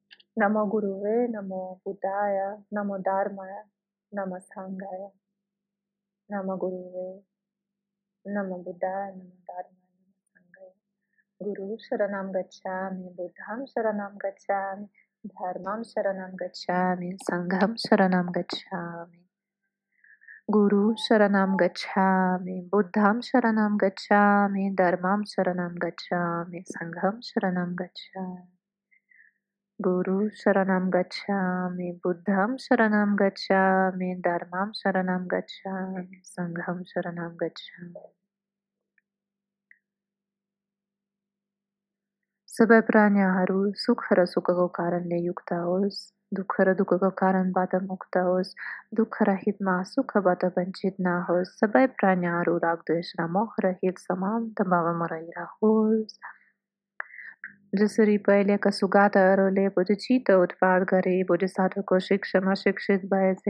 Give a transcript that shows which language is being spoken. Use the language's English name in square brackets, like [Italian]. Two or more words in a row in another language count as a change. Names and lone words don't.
[Sanskrit] नमो गुरुवे नमो बुद्धाय नमो धर्माय नमो संघाय नमो गुरुवे नमो बुद्धाय नमो धर्माय नमो संघाय गुरु शरणं गच्छामि बुद्धं शरणं गच्छामि धर्मं शरणं गच्छामि संघं शरणं गच्छामि गुरु शरणं गच्छामि बुद्धं शरणं गच्छामि धर्मं शरणं गच्छामि संघं शरणं गच्छामि गुरु शरणं गच्छामि बुद्धं शरणं गच्छामि धर्मं शरणं गच्छामि संघं शरणं गच्छामि [Nepali] सबै प्राणीहरू सुख र सुखको कारणले युक्त होस् दुःख र दुःखको कारणबाट मुक्त होस् दुःख रहितमा सुखबाट वञ्चित नहोस् सबै प्राणीहरू रागद्वेष र मोह रहित समान्त भावमा रहिरहोस् जसरी पहिलेका सुगाताहरूले बोधिचित्त उत्पाद गरे बोधिसत्वको शिक्षामा शिक्षित भएथे